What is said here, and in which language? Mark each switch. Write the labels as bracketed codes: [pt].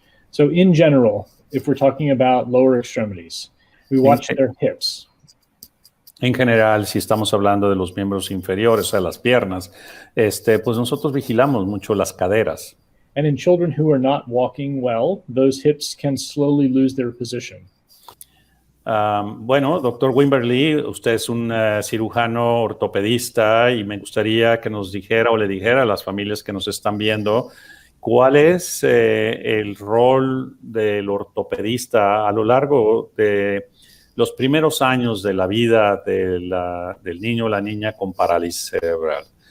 [en] So in general, if we're talking about lower extremities, we watch their hips. [es] En general, si estamos hablando de los miembros inferiores, o sea, las piernas, pues nosotros vigilamos mucho las caderas. [en] And in children who are not walking well, those hips can slowly lose their position. [es] Bueno, doctor Wimberly, usted es un cirujano ortopedista y me gustaría que nos dijera o le dijera a las familias que nos están viendo cuál es el rol del ortopedista a lo largo de los primeros años de la vida del niño o la niña con parálisis cerebral.